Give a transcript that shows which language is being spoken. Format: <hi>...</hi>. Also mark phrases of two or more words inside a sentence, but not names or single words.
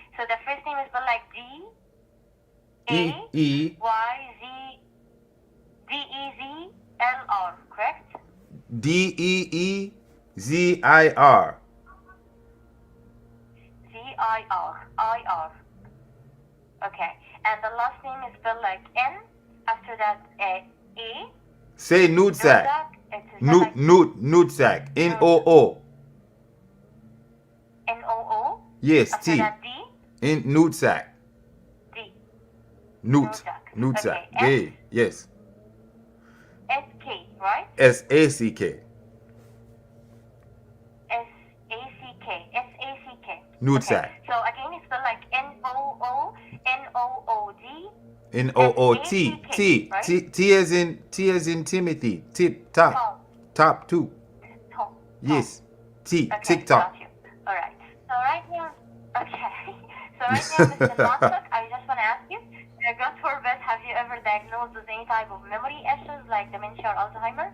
<en>So the first name is spelled like D-E-E-Z-L-R, correct? Deezir. Z-I-R. I-R. Okay. And the last name is spelled like N, after that A. Say Nutsak. Nutsak. N-O-O. N-O-O. Yes, After T. that D. In Nutsak. D. Nutsak. Okay. Yes. S-K, right? S-A-C-K. S-A-C-K. Nutsak. Okay. So again, it's spelled like N-O-O-N-O-O-D. N-O-O-T. T. Right? T as in Timothy. Tip. Top. Top 2. Tom. Yes. T. Okay, TikTok. got you. All right. So right now, okay. So right now, Mr. Notebook, I just want to ask you, God forbid, have you ever diagnosed with any type of memory issues like dementia or Alzheimer?</en>